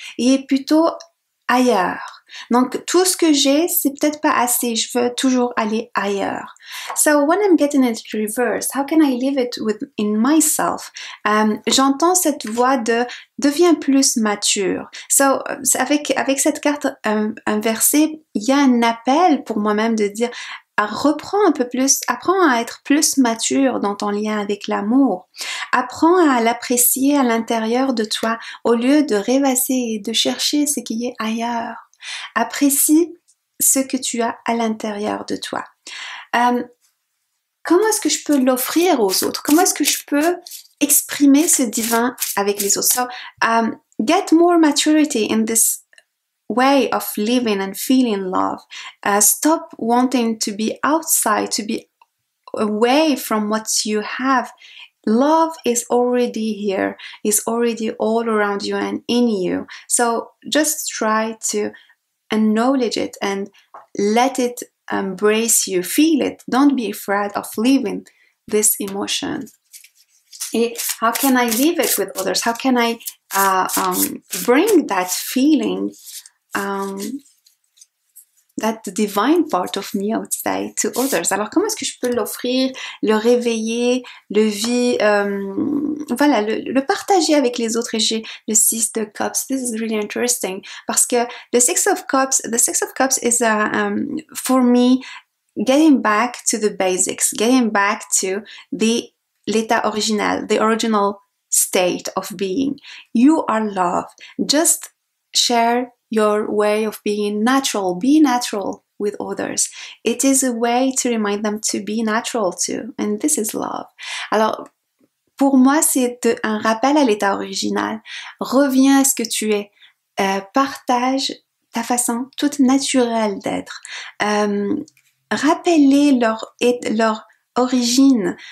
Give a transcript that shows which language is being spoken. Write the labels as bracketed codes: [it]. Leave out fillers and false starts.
[fr] Il est plutôt ailleurs. Donc, tout ce que j'ai, c'est peut-être pas assez. Je veux toujours aller ailleurs. [en] So, when I'm getting it reversed, how can I live it in myself? [fr] J'entends cette voix de deviens plus mature. So, avec cette carte inversée, il y a un appel pour moi-même de dire reprends un peu plus, apprends à être plus mature dans ton lien avec l'amour. Apprends à l'apprécier à l'intérieur de toi au lieu de rêvasser et de chercher ce qui est ailleurs. Apprécie ce que tu as à l'intérieur de toi. Comment est-ce que je peux l'offrir aux autres? Comment est-ce que je peux exprimer ce divin avec les autres? [en] So, get more maturity in this way of living and feeling love. Stop wanting to be outside, to be away from what you have. Love is already here, is already all around you and in you. So just try to acknowledge it and let it embrace you, feel it. Don't be afraid of living this emotion. Et how can I live it with others? How can I bring that feeling, that divine part of me, I would say, to others? [fr] Alors, comment est-ce que je peux l'offrir, le réveiller, voilà, le partager avec les autres? Et j'ai le Six of Cups. [en] This is really interesting [fr] parce que [en] the Six of Cups is for me getting back to the basics, getting back to [fr] l'état original, [en] the original state of being. You are love. Just share your way of being natural. Be natural with others. It is a way to remind them to be natural too. And this is love. [fr] Alors, pour moi, c'est un rappel à l'état original. Reviens à ce que tu es. Partage ta façon toute naturelle d'être. Rappelle-les leur origine.